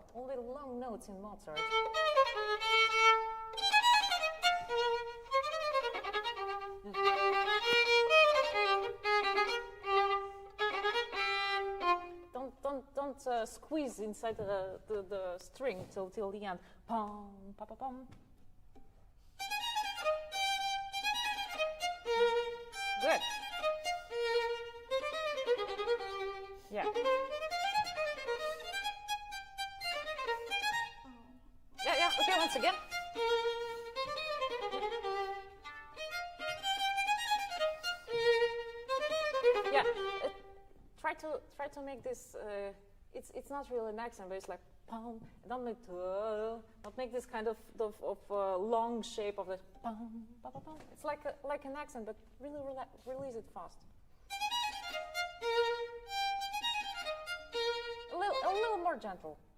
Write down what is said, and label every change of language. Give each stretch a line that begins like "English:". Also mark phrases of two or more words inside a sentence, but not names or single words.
English: Only long notes in Mozart. Don't squeeze inside the string till the end. Pom, pa, pa, pom. Good. Yeah. Yeah. Okay, once again. Yeah. Try to make this. It's not really an accent, but it's like pom. Don't make this kind of long shape of the pom, pa, pa, pom. It's like an accent, but really release it fast. A little more gentle.